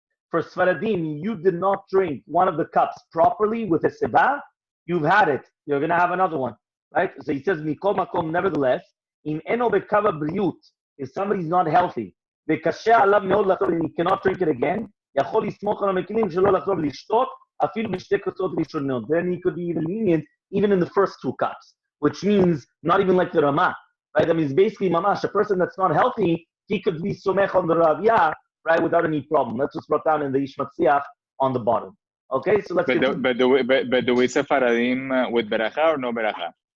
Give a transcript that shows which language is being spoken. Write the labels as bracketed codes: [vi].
[en] For Sfaradim, you did not drink one of the cups properly with Heseba, you've had it. You're going to have another one, right? So he says, [he] "Mikol makom." [en] Nevertheless, [he] in eno bekava briut, [en] if somebody's not healthy, [he] bekashe alav meod lachol, [en] and he cannot drink it again, [he] יכול לסמוך על המקילים שלא לחזור לשתות, אפילו בשתי כוסות ראשונות. [en] Then he could be even lenient, even in the first 2 cups, which means not even like the Ramah, right? That means basically, mamash, a person that's not healthy, he could be somech on the Ravya, right, without any problem. That's what's brought down in the Ishmatziach on the bottom. Okay, so let's But do we say Faradim with Beracha or no Beracha?